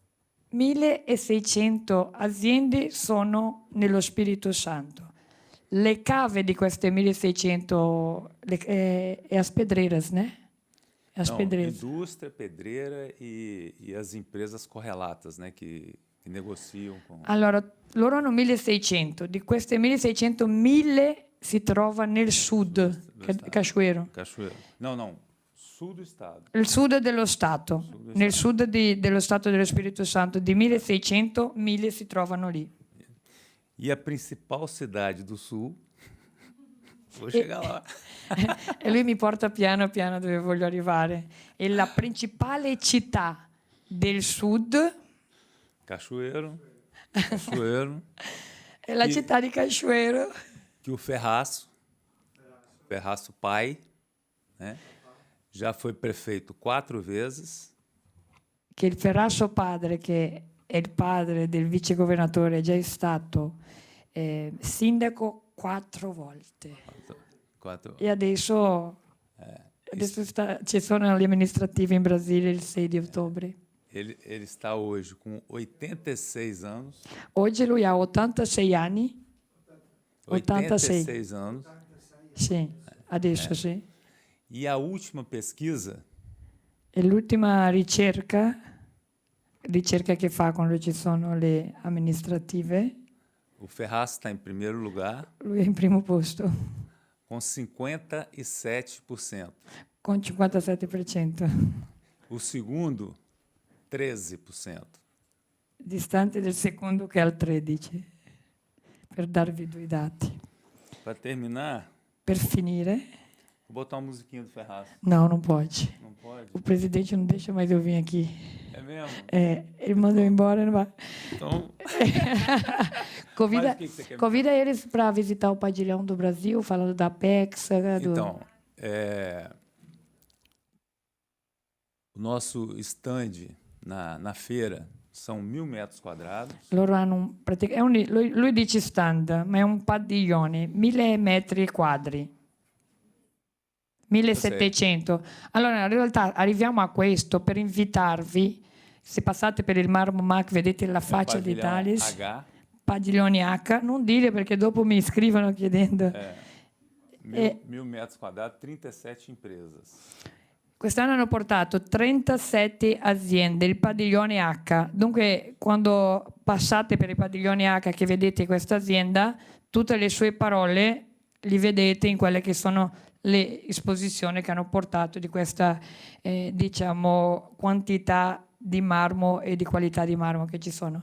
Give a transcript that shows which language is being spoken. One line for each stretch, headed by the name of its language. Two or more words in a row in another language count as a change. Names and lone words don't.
Italian: 1.600 aziende sono nello Spirito Santo. Le cave di queste 1.600 è
Portuguese: as pedreiras, né? É as Não, pedreiras. indústria, pedreira e as empresas correlatas, né, que negociam com...
Italian: Allora, loro hanno 1.600. Di queste 1.600, 1.000 si trova nel sud, Cachoeiro.
Portuguese: Cachoeiro. Não. Sul do estado.
Italian: Il sud dello Stato. Nel sud dello Stato dello Spirito Santo, di 1.600, 1.000 si trovano lì.
Portuguese: E a principal cidade do sul... Vou chegar lá.
Italian: E lui mi porta piano piano dove voglio arrivare. E la principale città del sud Cachoeiro. è la città di Cachoeiro.
Portuguese: Que o Ferraço pai, né, já foi prefeito 4 vezes.
Italian: Che il Ferrasso padre, che è il padre del vicegovernatore, è già stato sindaco 4 volte. 4. E adesso ci sono le amministrative in Brasile il 6 di ottobre.
Portuguese: Ele está hoje com 86 anos.
Italian: Oggi lui ha 86 anni.
Portuguese: 86 anos.
Italian: Sì, adesso sì.
Portuguese: E a última pesquisa,
Italian: E l'ultima ricerca che fa quando ci sono le amministrative,
Portuguese: o Ferraz está em primeiro lugar
Italian: lui è in primo posto,
Portuguese: com 57%.
Italian: con 57%,
Portuguese: O segundo, 13%.
Italian: distante del secondo che è al 13%, per darvi 2 dati.
Portuguese: Para terminar,
Italian: Per finire,
Portuguese: vou botar uma musiquinha do Ferraz. no, non pode. Não pode? O presidente não deixa mais eu vir aqui. É mesmo? Ele manda eu embora, não vai. Então, Convida, Mas o que você quer me convida eles para visitar o Padilhão do Brasil, falando da Pexa. então o nosso stand na feira são 1.000 metros quadrados.
Italian: Loro hanno lui dice stand, ma è un padiglione, 1.000 metri quadri. 1.700. Allora, in realtà arriviamo a questo per invitarvi, se passate per il Marmo Mac, vedete la faccia di
Portuguese: Pavilhão Thales, H,
Italian: Padiglione H, non dire perché dopo mi scrivono chiedendo.
Portuguese: 1.000 metros quadrados, 37 empresas.
Italian: Quest'anno hanno portato 37 aziende, il padiglione H. Dunque, quando passate per i padiglioni H che vedete questa azienda, tutte le sue parole li vedete in quelle che sono le esposizioni che hanno portato di questa diciamo, quantità di marmo e di qualità di marmo que ci sono.